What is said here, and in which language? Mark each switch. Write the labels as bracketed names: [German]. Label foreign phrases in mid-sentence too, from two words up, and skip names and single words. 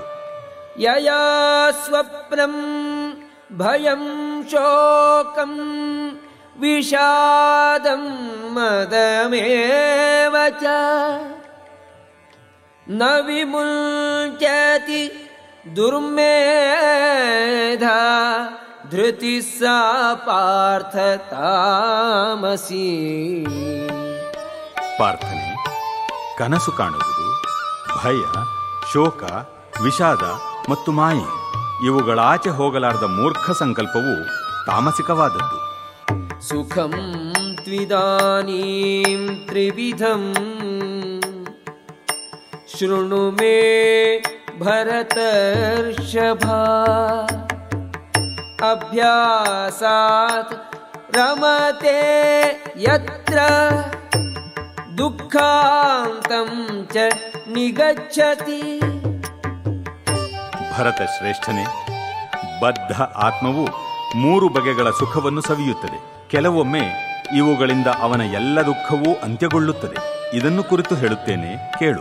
[Sanskrit] ಯಯಾ ಸ್ವಪ್ನಂ ಭಯಂ ಶೋಕಂ ವಿಷಾದಂ ಮದಮೇವ ಚ ನ ವಿಮುಂಚತಿ ದುರ್ಮೇಧಾ ಧೃತಿ ಸಾ ಪಾರ್ಥ ತಾಮಸಿ. [Kannada] ಪಾರ್ಥನೆ, ಕನಸು ಕಾಣುವುದು, ಭಯ, ಶೋಕ, ವಿಷಾದ ಮತ್ತು ಮಾಯೆ ಇವುಗಳಾಚೆ ಹೋಗಲಾರದ ಮೂರ್ಖ ಸಂಕಲ್ಪವು ತಾಮಸಿಕವಾದದ್ದು. [Sanskrit] ಸುಖಂ ತ್ವಿದಾನೀಂ ತ್ರಿವಿಧಂ ಶೃಣು ಮೇ ಭರತರ್ಷಭ ಅಭ್ಯಾಸಾತ್ ರಮತೆ ಯತ್ರ ದುಃಖಾಂತಂ ಚ ನಿಗಚ್ಚತಿ. [Kannada] ಭರತ ಶ್ರೇಷ್ಠನೇ, ಬದ್ಧ ಆತ್ಮವು 3 ಬಗೆಗಳ ಸುಖವನ್ನು ಸವಿಯುತ್ತದೆ. ಕೆಲವೊಮ್ಮೆ ಇವುಗಳಿಂದ ಅವನ ಎಲ್ಲ ದುಃಖವೂ ಅಂತ್ಯಗೊಳ್ಳುತ್ತದೆ. ಇದನ್ನು ಕುರಿತು ಹೇಳುತ್ತೇನೆ, ಕೇಳು.